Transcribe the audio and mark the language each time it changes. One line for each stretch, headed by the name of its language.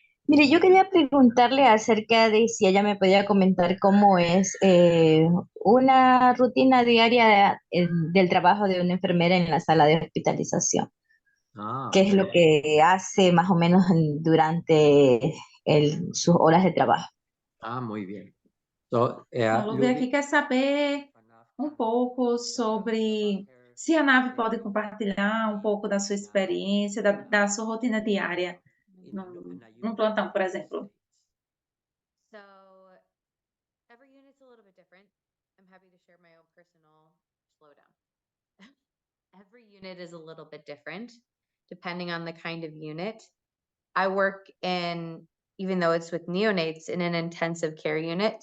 Spanish: Mire, yo quería preguntarle acerca de si ella me podía comentar cómo es una rutina diaria del trabajo de una enfermera en la sala de hospitalización. ¿Qué es lo que hace más o menos durante sus horas de trabajo? Muy bien.
Portuguese: A Luby aqui quer saber pouco sobre se a Nav pode compartilhar pouco da sua experiência, da sua rotina diária num plantão, por exemplo.
English: So every unit's a little bit different. I'm happy to share my own personal slowdown. Every unit is a little bit different depending on the kind of unit. I work in, even though it's with neonates, in an intensive care unit.